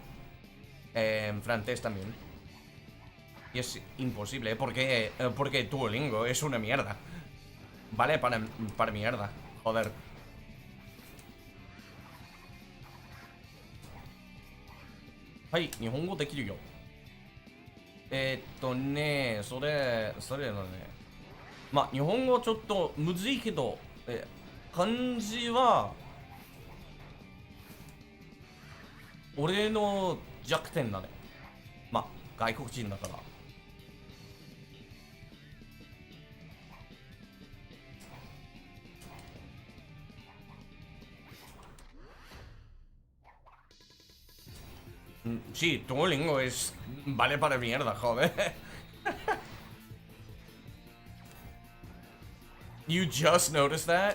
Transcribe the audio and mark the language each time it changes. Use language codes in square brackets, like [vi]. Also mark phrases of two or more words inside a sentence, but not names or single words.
[es] Francés también. Y es imposible, porque Duolingo es una mierda. Vale, para mierda. Joder. Ay, [ja] 日本語できるよ. それのね。まあ、日本語ちょっとむずいけど、漢字は、俺の弱点だね。まあ、外国人だから。 [es] Sí, Duolingo es... Vale para mierda, joder. [en] You just noticed that?